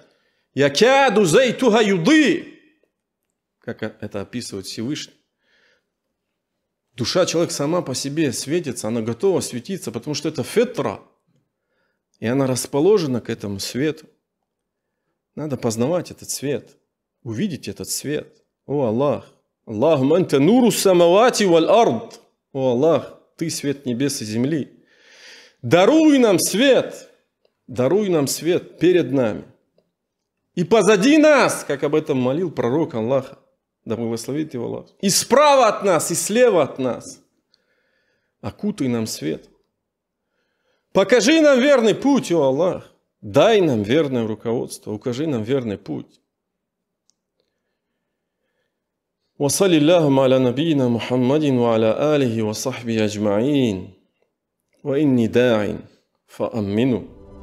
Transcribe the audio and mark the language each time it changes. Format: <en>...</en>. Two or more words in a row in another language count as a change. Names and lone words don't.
<ar>«يكاد زيتها يضيء»,</ar> <ru>как это описывает Всевышний. Душа человека сама по себе светится, она готова светиться, потому что это фитра, и она расположена к этому свету. Надо познавать этот свет, увидеть этот свет. О Аллах!</ru> <ar>اللهم أنت نور السماوات والأرض.</ar> <ru>О Аллах, Ты свет небес и земли. Даруй нам свет перед нами. И позади нас, как об этом молил пророк Аллаха, да благословит его Аллах. И справа от нас, и слева от нас. Окутай нам свет. Покажи нам верный путь, о Аллах. Дай нам верное руководство, укажи нам верный путь.</ru> <ar>وصل اللهم على نبينا محمد وعلى آله وصحبه أجمعين وإني داع فأمنوا</ar>